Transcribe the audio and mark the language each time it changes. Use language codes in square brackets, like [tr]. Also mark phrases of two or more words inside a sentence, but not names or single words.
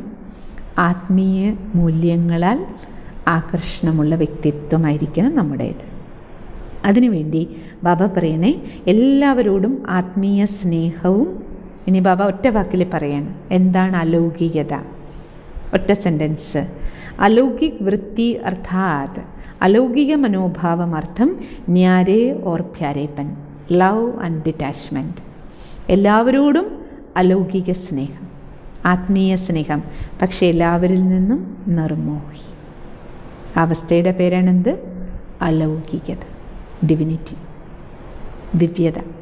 [ml] ആത്മീയ മൂല്യങ്ങളാൽ ആകർഷണമുള്ള വ്യക്തിത്വമായിരിക്കണം നമ്മുടേത്. അതിനുവേണ്ടി ബാബ പറയുന്നേ എല്ലാവരോടും ആത്മീയ സ്നേഹവും. ഇനി ബാബ ഒറ്റ വാക്കിൽ പറയണം എന്താണ് അലൗകികത. ഒറ്റ സെൻറ്റൻസ്. [hi] अलौकिक वृत्ति अर्थात अलौकिक मनोभावम अर्थ न्यारे और प्यारेपन, [en] love and detachment. [ml] എല്ലാവരോടും അലൗകിക സ്നേഹം, ആത്മീയ സ്നേഹം, പക്ഷേ എല്ലാവരിൽ നിന്നും നിർമോഹി. അവസ്ഥയുടെ പേരാണെന്ത്? അലൗകികത, ഡിവിനിറ്റി, ദിവ്യത.